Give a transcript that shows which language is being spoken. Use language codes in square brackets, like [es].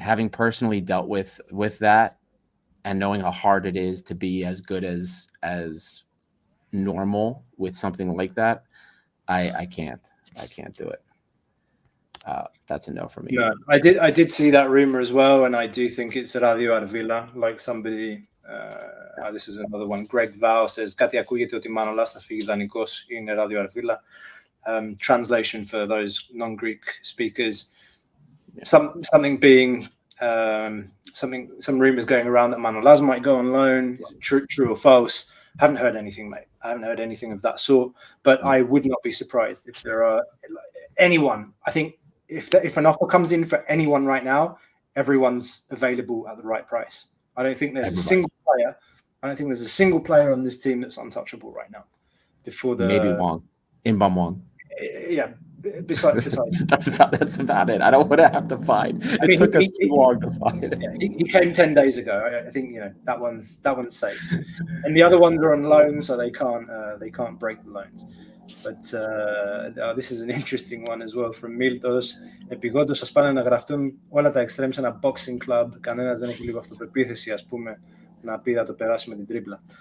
[en] Having personally dealt with that and knowing how hard it is to be as good as normal with something like that, I can't do it. That's a no for me. No, I did see that rumor as well, and I do think it's Radio Arvila, like somebody. This is another one. Greg Val says, [el] "Κάτι ακούγεται ότι Manolas θα φύγει δανεικός είναι Radio Arvila." [en] Translation for those non-Greek speakers. Yeah. Something being some rumors going around that Manolas might go on loan. Is it true or false? Haven't heard anything, mate. I haven't heard anything of that sort. But I would not be surprised if there are anyone. I think if an offer comes in for anyone right now, everyone's available at the right price. I don't think there's a single player. I don't think there's a single player on this team that's untouchable right now. Maybe Wong, Inbam Wong. Yeah. Besides, that's about it. I don't want to have to find. It took us too long to find it. He came 10 days ago. I think that one's safe, and the other ones are on loan, so they can't break the loans. But this is an interesting one as well from Miltos. [el] Επιγόντως σας πάνε να γραφτούν όλα τα extremes σε ένα boxing club. Κανένας δεν έχει λίγο αυτοπεποίθηση, ας πούμε, να πει θα το περάσει με την τρίπλα.